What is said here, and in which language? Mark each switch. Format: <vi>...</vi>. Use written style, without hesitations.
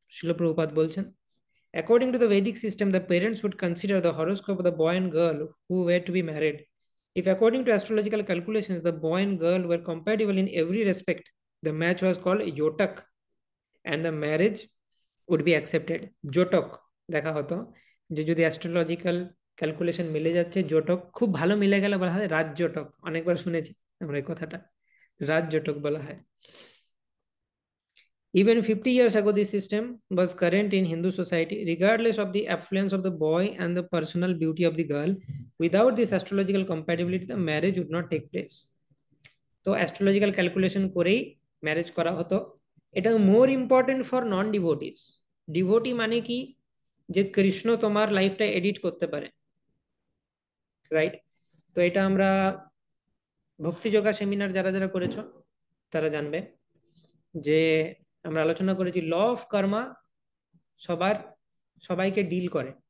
<en>Srila Prabhupada</en> <bn>bolchen,</bn> <en>according to the Vedic system, the parents would consider the horoscope of the boy and girl who were to be married. If according to astrological calculations, the boy and girl were compatible in every respect, the match was called Yotak and the marriage would be accepted.</en> <bn>জোটক দেখা হতো যে যদি astrological calculation মিলে যাচ্ছে, জোটক খুব ভালো মিলে গেলে বলা হয় রাজ জোটক। অনেকবার শুনেছি আমরা এই কথাটা, রাজ জোটক বলা হয়।</bn> <en>Even 50 years ago, this system was current in Hindu society, regardless of the affluence of the boy and the personal beauty of the girl. Without this astrological compatibility, the marriage would not take place.</en> <bn>তো astrological calculation করেই marriage করা হতো। এটা</bn> <en>More important for non devotees.</en> <bn>Devotee মানে কি, যে কৃষ্ণ তোমার লাইফটা এডিট করতে পারে, রাইট? তো এটা আমরা ভক্তি যোগা সেমিনার যারা যারা করেছো তারা জানবে যে আমরা আলোচনা করেছি ল অফ কর্মা সবার সবাইকে ডিল করে।</bn>